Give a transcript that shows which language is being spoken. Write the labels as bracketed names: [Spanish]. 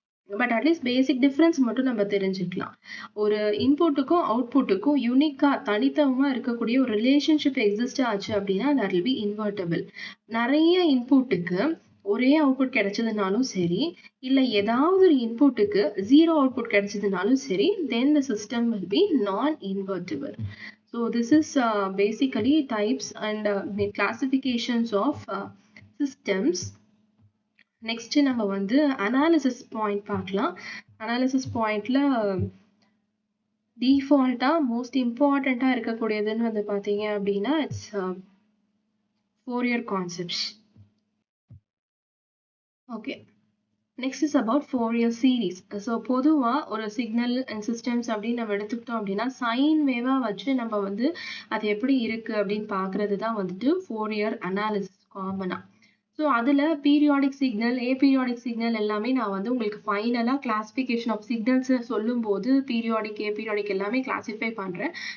[Tamil] But at least basic difference மட்டும் நம்ம தெரிஞ்சுக்கலாம். ஒரு இன்புட்டுக்கும் அவுட்புட்டுக்கும் யூனிக்காக தனித்துவமாக இருக்கக்கூடிய ஒரு ரிலேஷன்ஷிப் எக்ஸிஸ்ட் ஆச்சு அப்படின்னா [English] That will be invertible. [Tamil] நிறைய இன்புட்டுக்கு ஒரே அவுட்புட் கிடைச்சதுனாலும் சரி, இல்லை ஏதாவது ஒரு இன்புட்டுக்கு ஜீரோ அவுட்புட் கிடைச்சதுனாலும் சரி, [English] Then the system will be non invertible. So this is basically types and classifications of systems. [Tamil] Next நம்ம வந்து analysis point பார்க்கலாம். analysis pointல default-ஆ most important-ஆ இருக்கக்கூடியதுன்னு வந்து பார்த்தீங்க அப்படின்னா [English] it's Fourier concepts. Okay. Next is about Fourier series. [Tamil] So பொதுவா ஒரு சிக்னல் அண்ட் சிஸ்டம்ஸ் அப்படின்னு நம்ம எடுத்துக்கிட்டோம் அப்படின்னா சைன் வேவா வச்சு நம்ம வந்து அது எப்படி இருக்கு அப்படின்னு பார்க்கறது தான் வந்துட்டு Fourier அனாலிசிஸ் காமனா. ஸோ அதில் பீரியாடிக் சிக்னல், ஏபீரியாடிக் சிக்னல் எல்லாமே நான் வந்து உங்களுக்கு ஃபைனலாக கிளாஸிஃபிகேஷன் ஆஃப் சிக்னல்ஸை சொல்லும்போது பீரியாடிக், ஏபீரியாடிக் எல்லாமே கிளாஸிஃபை பண்ணுறேன்.